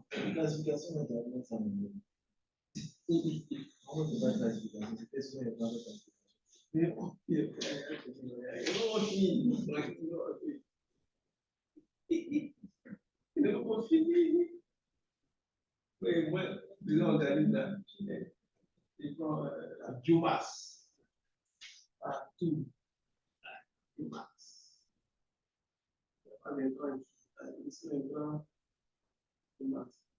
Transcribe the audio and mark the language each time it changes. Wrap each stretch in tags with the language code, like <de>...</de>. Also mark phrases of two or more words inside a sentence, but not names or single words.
<pt>Classificação não está nessa maneira. Onde vai classificar? Você fez uma errada classificação. Eu não confio.</pt> <fr>Ils organisent la biomasse partout. La biomasse. Pas les grands, ici les grands biomasse.</fr>